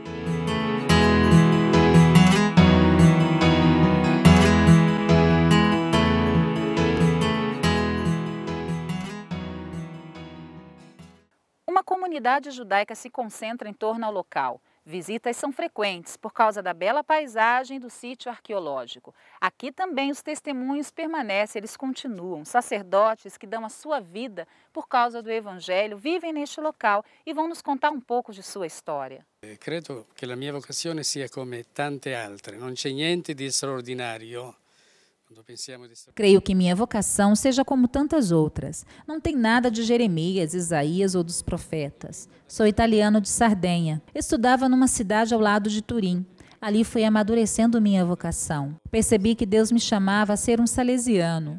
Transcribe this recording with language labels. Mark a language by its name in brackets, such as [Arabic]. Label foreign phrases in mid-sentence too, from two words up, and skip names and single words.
[Portuguese] Uma comunidade judaica se concentra em torno ao local. Visitas são frequentes por causa da bela paisagem do sítio arqueológico. Aqui também os testemunhos permanecem, eles continuam. Sacerdotes que dão a sua vida por causa do Evangelho vivem neste local e vão nos contar um pouco de sua história. [Italian] Credo che la mia vocazione sia come tante altre, non c'è niente di straordinario. [Portuguese] Creio que minha vocação seja como tantas outras. Não tem nada de Jeremias, Isaías ou dos profetas. Sou italiano de Sardenha. Estudava numa cidade ao lado de Turim. Ali fui amadurecendo minha vocação. Percebi que Deus me chamava a ser um salesiano.